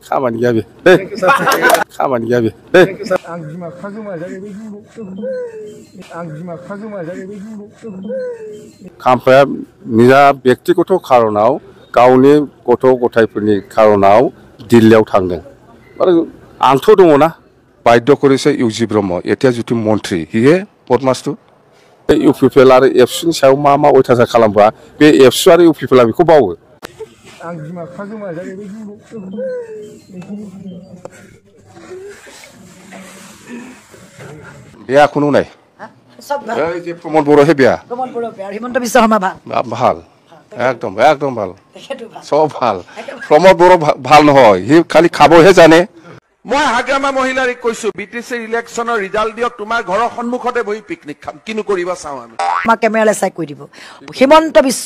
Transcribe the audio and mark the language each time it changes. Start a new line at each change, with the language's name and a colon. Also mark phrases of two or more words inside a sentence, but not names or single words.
Bodo: खामानि गैया बे खामानि गैया बे खाम्फाया निजा व्यक्तिगत कारणाव गावनि गथ' गथायफोरनि कारणाव दिल्लीयाव थांदों आरो आंथ' दङना बाध्य करेছে इउजि ब्रह्म एथिया जुदि मन्थ्रि हिहे बदमासथु इउपिपिएल आरो एबसुनि सायाव मा मा अयथासार खालामबा बे एबसु आरो इउपिपिएलआ बेखौ बावो आं बिमा बिफा गोमाजायो
Assamese: बेया কোনো নাই এই যে প্রমোদ বড় হে বেয়া প্রমোদ বড় বেয়া হিমন্ত বিশ্ব শর্মা ভাল একদম একদম ভাল সব ভাল প্রমোদ বড় ভাল নহয় হি খালি খাবহে জানে মই হাগ্ৰামা মহিলাক কৈছো বিটিসি ইলেকশনৰ ৰিজাল্ট দিয়ক তোমাৰ ঘৰৰ সন্মুখতে বহি পিকনিক খাম কিনু কৰিবা চাও আমি মা ক্যামেৰালে চাই কৈ দিব হিমন্ত বিশ্ব